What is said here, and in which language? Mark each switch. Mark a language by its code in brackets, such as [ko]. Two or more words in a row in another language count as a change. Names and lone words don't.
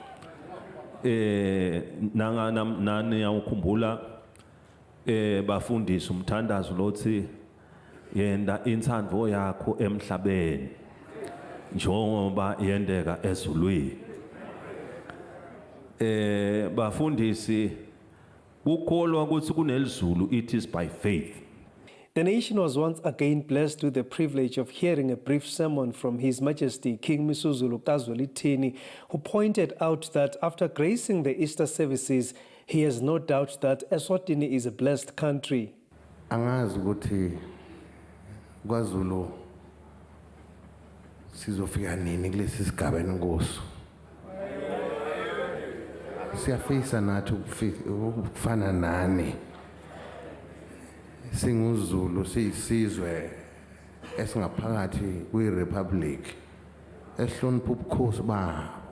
[ss] nani yawukhumbula bafundisa umthandazo lothi yenda intsandvo yakho emhlabeni njengoba yendeka ezulwini bafundisi ukholwa ukuthi kunelizulu [en] it is by faith. The nation was once again blessed with the privilege of hearing a brief sermon from His Majesty King Misuzulu Eswatini, who pointed out that after gracing the Easter services, he has no doubt that Eswatini is a blessed country. [zu] Angazi ukuthi kwaZulu sizofika nini kulesi sigabeni kuso. Siyafisa nathi ukufana nani. SinguZulu siyisizwe esingaphakathi kwi-Republic ehlonipha ubukhosi babo.